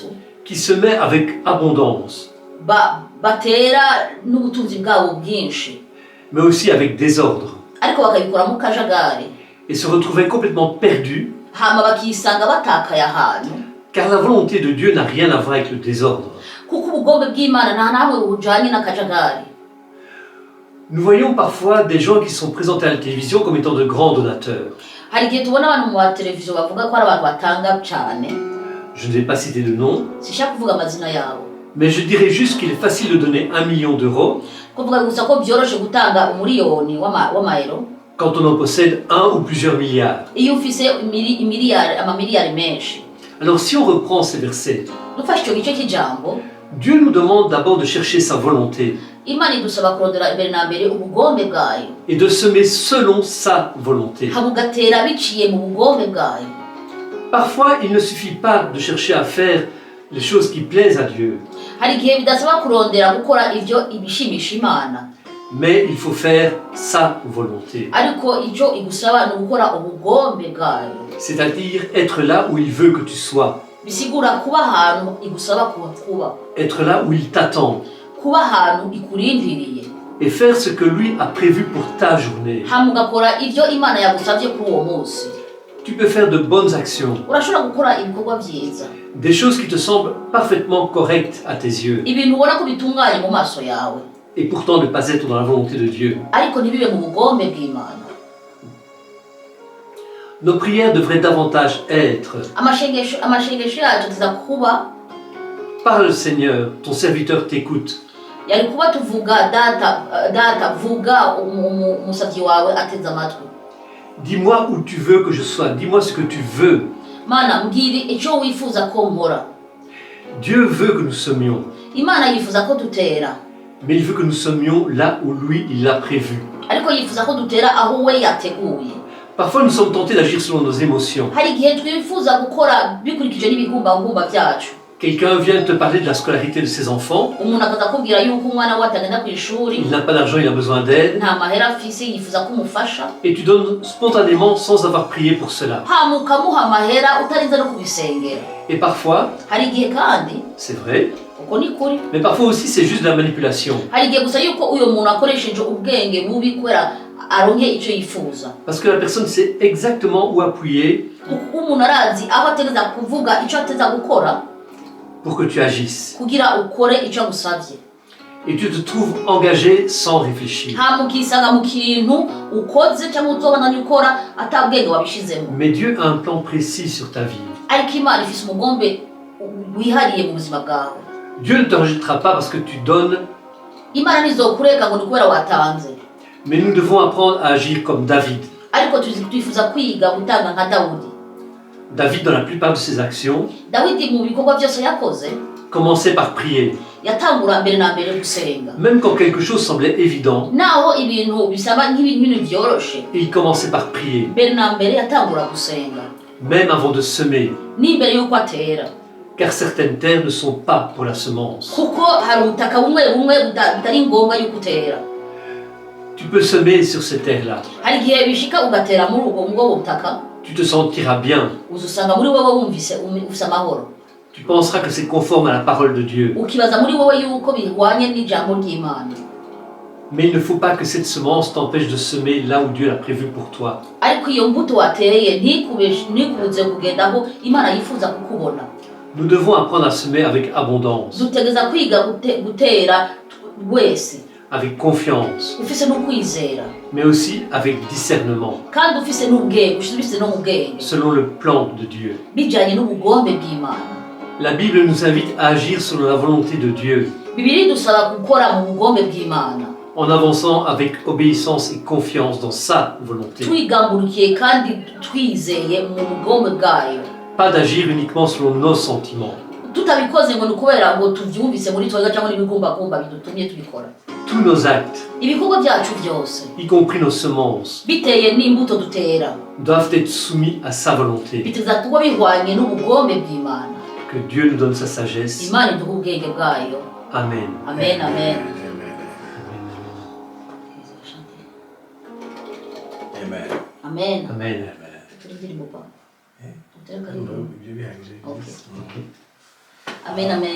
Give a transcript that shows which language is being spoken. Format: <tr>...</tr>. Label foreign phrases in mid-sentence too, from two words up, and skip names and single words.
<fr>qui semaient avec abondance,</fr> <rn>batera n'ubutunzi bwabo bwinshi,</rn> <fr>mais aussi avec désordre,</fr> <rn>ariko bakabikora mu kajagari,</rn> <fr>et se retrouvaient complètement perdus,</fr> <rn>hama bakisanga batakaye ahantu,</rn> <fr>car la volonté de Dieu n'a rien à voir avec le désordre.</fr> <rn>kuko ubugombe bw'Imana nta nawe bujanye n'akajagari.</rn> <fr>Nous voyons parfois des gens qui sont présentés à la télévision comme étant de grands donateurs.</fr> <rn>Hari igihe tubona abantu mu televiziyo bavuga ko ari abantu batanga cyane.</rn> <fr>Je ne vais pas citer de nom,</fr> <rn>Sishaka kuvuga amazina yabo,</rn> <fr>mais je dirais juste qu'il est facile de donner 1 million d'euros</fr> <rn>kuvuga gusa ko byoroshe gutanga umuriyoni w'amayero</rn> <fr>quand on en possède un ou plusieurs milliards.</fr> <rn>iyo ufise amamiliyari menshi.</rn> <fr>Alors si on reprend ces versets,</fr> <rn>Dufashe icyo gice cy'ijambo,</rn> <fr>Dieu nous demande d'abord de chercher sa volonté</fr> <rn>Imana idusaba kurondera mbere na mbere ubugombe bwayo,</rn> <fr>et de semer selon sa volonté.</fr> <rn>habugatera biciye mu bugombe bwayo.</rn> <fr>Parfois, il ne suffit pas de chercher à faire les choses qui plaisent à Dieu,</fr> <rn>Hari igihe bidasaba kurondera gukora ivyo ibishimisha Imana,</rn> <fr>mais il faut faire sa volonté,</fr> <rn>ariko icyo igusaba ni gukora ubugombe bwayo.</rn> <fr>c'est-à-dire être là où il veut que tu sois,</fr> <rn>Bisigura kuba ahantu igusaba kuba,</rn> <fr>être là où il t'attend</fr> <rn>kuba ahantu ikurindiriye,</rn> <fr>et faire ce que lui a prévu pour ta journée.</fr> <rn>hama ugakora ivyo Imana yagusabye kuri uwo munsi.</rn> <fr>Tu peux faire de bonnes actions,</fr> <rn>Urashobora gukora ibikorwa byiza,</rn> <fr>des choses qui te semblent parfaitement correctes à tes yeux,</fr> <rn>ibintu ubona ko bitunganye mu maso yawe,</rn> <fr>et pourtant ne pas être dans la volonté de Dieu.</fr> <rn>ariko ntibibe mu bugombe bw'Imana.</rn> <fr>Nos prières devraient davantage être:</fr> <rn>Amashengesho yacu tuza kuba</rn> <fr>parle Seigneur, ton serviteur t'écoute.</fr> <rn>yari kuba tuvuga data vuga umusabyi wawe ateze amatwi.</rn> <fr>Dis-moi où tu veux que je sois, dis-moi ce que tu veux.</fr> <rn>Mana mbwira icyo wifuza ko nkora.</rn> <fr>Dieu veut que nous semions,</fr> <rn>Imana yifuza ko dutera,</rn> <fr>mais il veut que nous semions là où lui, il l'a prévu.</fr> <rn>ariko yifuza ko dutera aho we yateguye.</rn> <fr>Parfois, nous sommes tentés d'agir selon nos émotions.</fr> <rn>Hari igihe twifuza gukora bikurikije n'ibigumbagumba byacu.</rn> <fr>Quelqu'un vient te parler de la scolarité de ses enfants,</fr> <rn>Umuntu akaza kubwira yuko umwana we atagenda ku ishuri,</rn> <fr>il n'a pas d'argent, il a besoin d'aide,</fr> <rn>nta mahera afise, yifuza ko umufasha,</rn> <fr>et tu donnes spontanément sans avoir prié pour cela.</fr> <rn>hama ukamuha amahera utarinze no kubisengera.</rn> <fr>Et parfois,</fr> <rn>Hari igihe kandi,</rn> <fr>c'est vrai,</fr> <rn>uko ni kuri,</rn> <fr>mais parfois aussi c'est juste de la manipulation.</fr> <rn>hari igihe gusa yuko uyo muntu akoresheje ubwenge bubi kubera aronke icyo yifuza.</rn> <fr>Parce que la personne sait exactement où appuyer</fr> <rn>Kuko umuntu arazi aho ategeza kuvuga icyo ateza gukora</rn> <fr>pour que tu agisses.</fr> <rn>kugira ukore icyo agusabye.</rn> <fr>Et tu te trouves engagé sans réfléchir.</fr> <rn>Hama ukisanga mu kintu ukoze cyangwa uzobona gukora atabwenge wabishizemo.</rn> <fr>Mais Dieu a un plan précis sur ta vie.</fr> <rn>Ariko Imana ifise umugombe wihariye mu buzima bwawe.</rn> <fr>Dieu ne te rejettera pas parce que tu donnes,</fr> <rn>Imana ntizokureka ngo ni kubera watanze,</rn> <fr>mais nous devons apprendre à agir comme David.</fr> <rn>ariko twifuza kwiga gutanga nka Dawudi.</rn> <fr>David, dans la plupart de ses actions,</fr> <rn>Dawidi mu bikorwa byose yakoze</rn> <fr>commençait par prier.</fr> <rn>yatangura mbere na mbere gusenga,</rn> <fr>Même quand quelque chose semblait évident,</fr> <rn>naho ibintu bisaba nk'ibintu byoroshe,</rn> <fr>il commençait par prier,</fr> <rn>mbere na mbere yatangura gusenga</rn> <fr>même avant de semer.</fr> <rn>n'imbere y'uko atera.</rn> <fr>car certaines terres ne sont pas pour la semence.</fr> <rn>kuko hari ubutaka bumwe bumwe butari ngombwa yuko utera.</rn> <fr>Tu peux semer sur ces terres-là.</fr> <rn>Hari igihe bishika ugatera muri ubwo butaka,</rn> <fr>Tu te sentiras bien.</fr> <rn>uzusanga muri wowe wumvise ufise amahoro.</rn> <fr>Tu penseras que c'est conforme à la parole de Dieu.</fr> <rn>Ukibaza muri wowe yuko bihwanye n'ijambo ry'Imana.</rn> <fr>Mais il ne faut pas que cette semence t'empêche de semer là où Dieu l'a prévu pour toi.</fr> <rn>Ariko iyo mbuto wateye ntikubuze kugenda aho Imana yifuza kukubona.</rn> <fr>Nous devons apprendre à semer avec abondance,</fr> <rn>Dutegeza kwiga gutera wese</rn> <fr>avec confiance,</fr> <rn>ufise n'ukwizera,</rn> <fr>mais aussi avec discernement,</fr> <rn>kandi ufise n'ubwenge, ufise no mu bwenge</rn> <fr>selon le plan de Dieu.</fr> <rn>bijanye n'ubugombe bw'Imana.</rn> <fr>La Bible nous invite à agir selon la volonté de Dieu,</fr> <rn>Bibiri dusaba gukora mu bugombe bw'Imana,</rn> <fr>en avançant avec obéissance et confiance dans sa volonté.</fr> <rn>twigamburukiye kandi twizeye mu bugombe bwayo,</rn> <fr>Pas d'agir uniquement selon nos sentiments.</fr> <rn>tutabikoze ngo ni ukubera ngo tuvyumvise muri twebwe cyangwa n'ibigumbagumba bidutumye tubikora.</rn> <fr>Tous nos actes,</fr> <rn>Ibikorwa byacu byose</rn> <fr>y compris nos semences,</fr> <rn>biteye n'imbuto dutera</rn> <fr>doivent être soumis à sa volonté.</fr> <rn>biteza kuba bihwanye n'ubugombe bw'Imana.</rn> <fr>Que Dieu nous donne sa sagesse.</fr> <rn>Imana iduha ubwenge bwayo. Amen. Amen, amen. Amen. Amen. Amen. Turi indirimbo pa. Utari No, karirimbo. ibyo bihagije. Okay. Amen, amen.</rn>